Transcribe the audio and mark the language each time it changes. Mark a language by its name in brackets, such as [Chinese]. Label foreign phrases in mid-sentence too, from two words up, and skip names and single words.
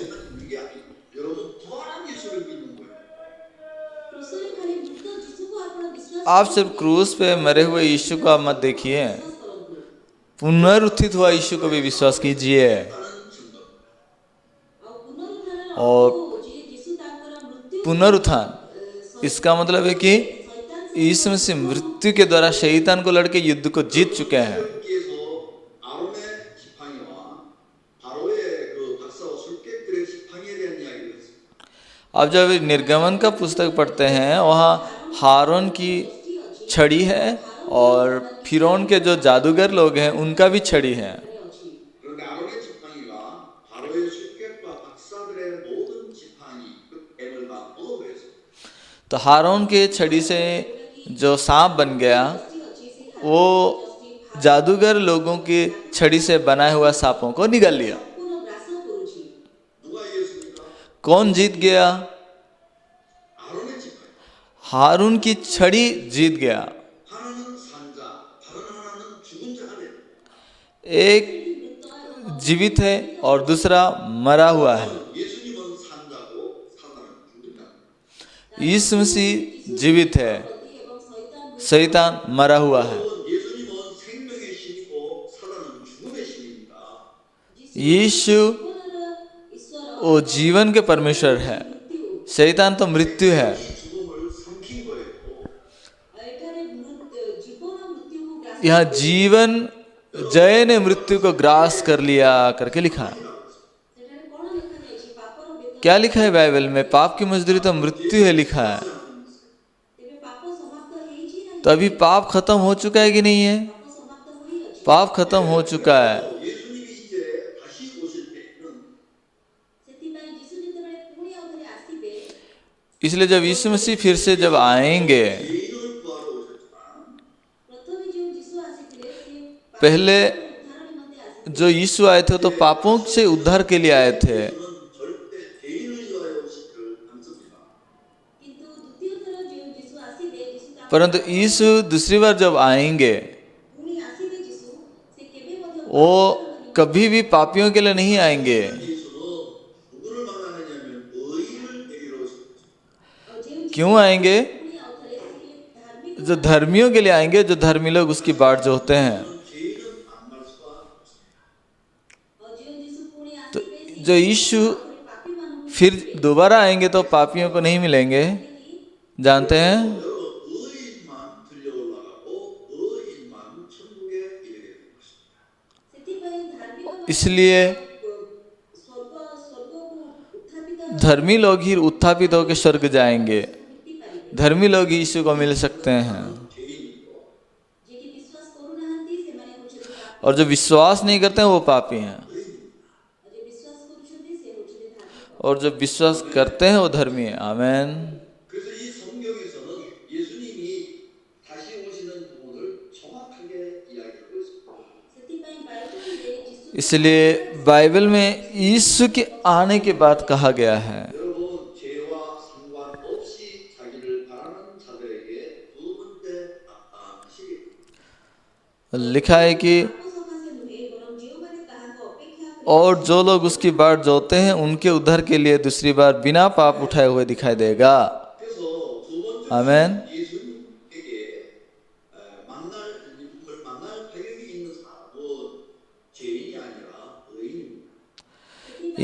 [Hindi] आप सिर्फ क्रूस पे मरे हुए यीशु को आप मत देखिए, पुनरुत्थित हुआ यीशु को भी विश्वास कीजिए। और पुनरुत्थान। इसका मतलब है कि यीशु मसीह मृत्यु के द्वारा शैतान को लड़के युद्ध को जीत चुके हैं। [Korean] 하나님께서 아론의 지팡이와 바로의 그 박사와 술객들의 지팡이에 대한 이야기를 했습니다. [Hindi] अब जब निर्गमन का पुस्तक पढ़ते हैं वहाँ हारून की छड़ी है और फिरौन के जो जादूगर लोग हैं उनका भी छड़ी है। [Korean] 그런데 아론의 지팡이가 바로의 술객과 박사들의 모든 지팡이 그 뱀을 다 얻어버렸습니다. [Hindi] तो हारून के छड़ी से जो सांप बन गया वो जादूगर लोगों की छड़ी से बनाए हुआ सांपों को निगल लिया। [Korean] 누가 이겼습니까? [Hindi] कौन जीत गया? [Korean] 아론의 지팡이. [Hindi] हारून की छड़ी जीत गया। [Korean] 하나는 산자, 다른 하나는 죽은 자가 됩니다. [Hindi] एक जीवित है और दूसरा मरा हुआ है। [Korean] 예수님은 산자고 사단은 죽은 자. [Hindi] यीशु मसीह जीवित है, शैतान मरा हुआ है। [Korean] 예수님은 생명의 신이고 사단은 죽음의 신입니다. [Hindi] यीशु वो जीवन के परमेश्वर है, शैतान तो मृत्यु है। [Korean] 이 죽음을 삼킨 거예요. [Hindi] यहाँ जीवन जय ने मृत्यु को ग्रास कर लिया करके लिखा है। क्या लिखा है बाइबल में? पाप की मजदूरी तो मृत्यु है लिखा है। तो अभी पाप खत्म हो चुका है कि नहीं है? पाप खत्म हो चुका है। [Korean] 예수님이 이제 다시 오실 때는 [Hindi] इसलिए जब यीशु मसीह फिर से जब आएंगे, [Korean] 죄인을 구하러 오셨지만 [Hindi] पहले जो यीशु आए थे तो पापों से उद्धार के लिए आए थे, [Korean] 그는 절대 죄인을 위하여 오시기를 않습니다. [Hindi] परंतु यीशु दूसरी बार जब आएंगे वो कभी भी पापियों के लिए नहीं आएंगे। [Korean] 예수는 누구를 만나느냐면 의인을 데리러 오십니다. [Hindi] क्यों आएंगे? जो धर्मियों के लिए आएंगे, जो धर्मी लोग उसकी बाट जोहते हैं। [Korean] 죄인은 안 갈 수가 없습니다. [Hindi] तो जो यीशु फिर दोबारा आएंगे तो पापियों को नहीं मिलेंगे, जानते हैं? [Korean] 의인만 들려 올라가고 의인만 천국에 이르게 될 것입니다. [Hindi] इसलिए धर्मी लोग ही उत्थापित होकर स्वर्ग जाएंगे, धर्मी लोग ही यीशु को मिल सकते हैं। और जो विश्वास नहीं करते हैं वो पापी हैं, और जो विश्वास करते हैं वो धर्मी है। आमीन। [Korean] 그래서 이 성경에서는 예수님이 다시 오시는 부분을 정확하게 이야기하고 있습니다. [Hindi] इसलिए बाइबल में यीशु के आने की बात कहा गया है। [Korean] 여러분 죄와 상관없이 자기를 바라는 자들에게 두 번째 나타나시겠습니다. [Hindi] लिखा है कि और जो लोग उसकी बाट जोते हैं उनके उद्धार के लिए दूसरी बार बिना पाप उठाए हुए दिखाई देगा। [Korean] 그래서 두 번째 아멘। 예수님에게 만날 자격이 있는 사람은 죄인이 아니라 의인입니다.